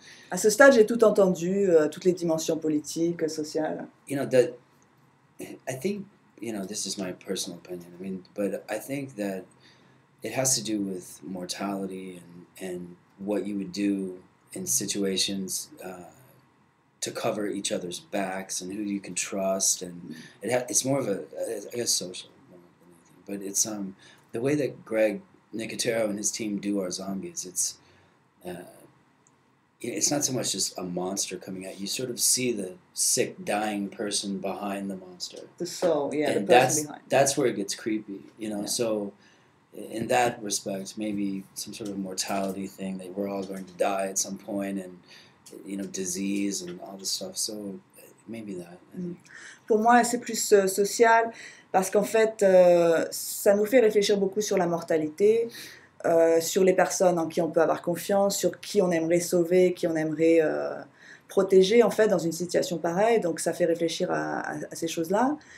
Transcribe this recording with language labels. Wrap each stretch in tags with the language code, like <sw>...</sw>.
<fr>À ce stade, j'ai tout entendu, toutes les dimensions politiques, sociales.</fr> <en>I think you know, this is my personal opinion. I mean, but I think that it has to do with mortality and what you would do in situations to cover each other's backs and who you can trust, and it's more of a, I guess, social more than anything. But it's the way that Greg Nicotero and his team do our zombies. It's not so much just a monster coming at you. You sort of see the sick, dying person behind the monster. The soul, yeah, and the person behind. That's where it gets creepy, you know. Yeah. So, in that respect, maybe some sort of mortality thing that we're all going to die at some point, and you know, disease and all this stuff. So, maybe that.</en> <fr>Pour moi, c'est plus social parce qu'en fait, ça nous fait réfléchir beaucoup sur la mortalité. Sur les personnes en qui on peut avoir confiance, sur qui on aimerait sauver, qui on aimerait protéger en fait dans une situation pareille, donc ça fait réfléchir à ces choses-là.</fr>